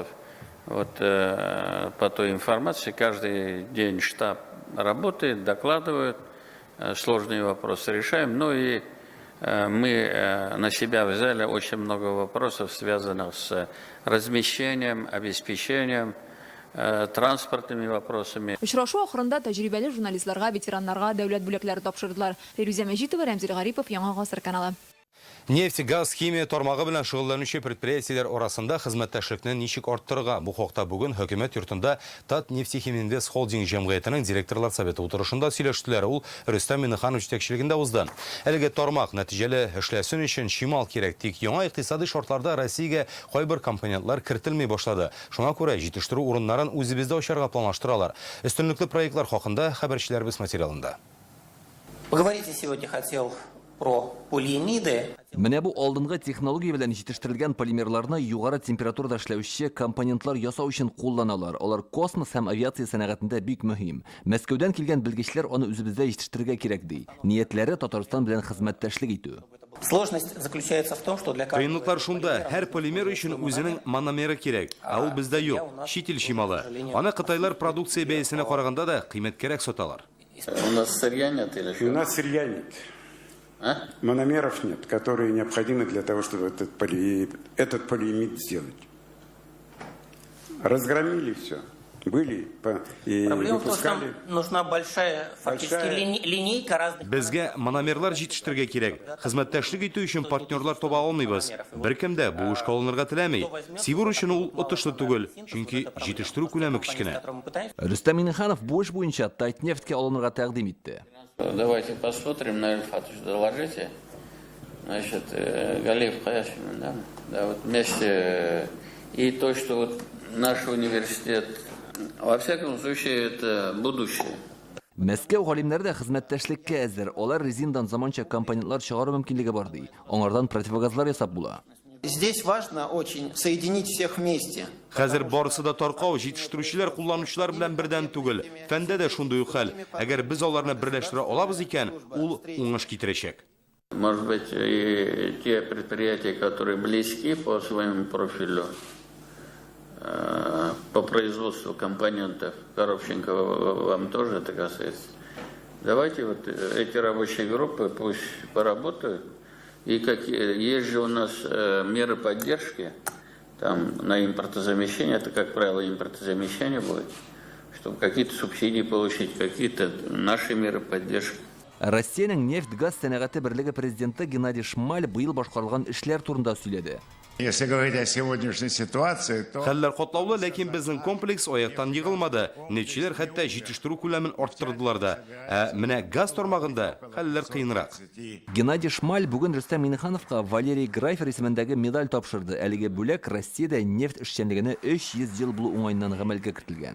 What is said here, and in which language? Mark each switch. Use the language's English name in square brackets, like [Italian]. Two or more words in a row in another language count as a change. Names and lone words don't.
[Russian] Вот по той информации каждый день штаб работает, докладывают, сложные вопросы решаем. Ну и мы на себя взяли очень много вопросов, связанных с размещением, обеспечением, транспортными вопросами. [Tatar] Очрашу ахырында тәҗрибәле журналистларга, ветераннарга дәүләт бүләкләре тапшырдылар. Фируза Мәҗитова, Рәмзил Гарипов, Яңа гасыр каналы. Нефть, газ, химия тармагы белән шөгыльләнүче предприятиеләр арасында хезмәттәшлекне ничек арттырырга? Бу хакта бүген хөкүмәт йортында Татнефтехиминвест холдинг җәмгыятенең директорлар советы утырышында сөйләштеләр. Ул Рөстәм Миңнеханов җитәкчелегендә узды. Әлеге тармак нәтиҗәле эшләсен өчен шимал кирәк. Тик яңа икътисади шартларда Россиягә кайбер компонентлар кертелми башлады. Шуңа күрә җитештерү урыннарын үзебездә ачарга планлаштыралар. Өстенлекле проектлар хакында хәбәрчеләребез материалында. [Russian] Поговорите сегодня хотел про полиимиды. [Tatar] Менә бу алдынгы технология белән җитештерелгән полимерларны югары температурада эшләүче компонентлар ясау өчен кулланалар. Алар космос һәм авиация сәнәгатендә бик мөһим. Мәскәүдән килгән белгечләр аны үзебездә җитештерергә кирәк ди. Ниятләре Татарстан белән хезмәттәшлек итү. [Russian] Сложность заключается в том, что для [Tatar] Кыенлыклар шунда, һәр полимер өчен үзенең мономеры кирәк, ә ул бездә юк. Чит ил шималы. Аны Кытайлар продукция бәясенә караганда да кыйммәткәрәк саталар. [Russian] У нас сырья нет или что? У нас сырья нет. Мономеров нет, которые необходимы для того, чтобы этот полиимид сделать. Разгромили все. Были и проблема выпускали. в том, что нужна большая фактически линейка разных. [Tatar] Безгә мономерлар җитештерергә кирәк. Хезмәттәшлек итү өчен партнерлар таба алмыйбыз. Беркем дә бу эшкә алынырга теләми. Сибур өчен ул отышлы түгел, чөнки җитештерү күләме кичкенә. Рөстәм Миңнеханов бу эш буенча Татнефтькә алынырга тәкъдим итте. [Russian] Давайте посмотрим, Наиль Фатович, доложите. Значит, Галиев Хаяшин, да, вот вместе и то, что вот наш университет, во всяком случае, это будущее. [Tatar] Мәскәү галимнәре дә хезмәттәшлеккә әзер. Алар резиндан заманча компонентлар чыгару мөмкинлеге бар ди. Аңардан противогазлар ясап була. [Russian] Здесь важно очень соединить всех вместе. [Tatar] Хәзер барысы да таркау, җитештерүчеләр кулланучылар белән бердән түгел. Фәндә дә шундый ук хәл. Әгәр біз аларны берләштерә алабыз икән, ул уңыш китерәчәк. [Russian] Может быть, и те предприятия, которые близки по своему профилю, по производству компонентов, Коробченко вам тоже это касается. Давайте вот эти рабочие группы пусть поработают. И есть же у нас меры поддержки там, на импортозамещение, это, как правило, импортозамещение будет, чтобы какие-то субсидии получить, какие-то наши меры поддержки. [Tatar] Россиянең нефть-газ сәнәгате берлеге президенты Геннадий Шмаль быел башкарылган эшләр турында сөйләде. [Russian] Если говорить о сегодняшней ситуации, то... [Tatar] Хәлләр катлаулы, ләкин безнең комплекс аяктан егылмады. Нефтчеләр хәтта җитештерү күләмен арттырдылар да. Менә газ тармагында хәлләр кыенрак. Геннадий Шмаль бүген Рөстәм Миннехановка Валерий Грайфер исемендәге медаль тапшырды. Әлеге бүләк Россиядә нефть эшчәнлегенә 300 ел булу уңайыннан гамәлгә кертелгән.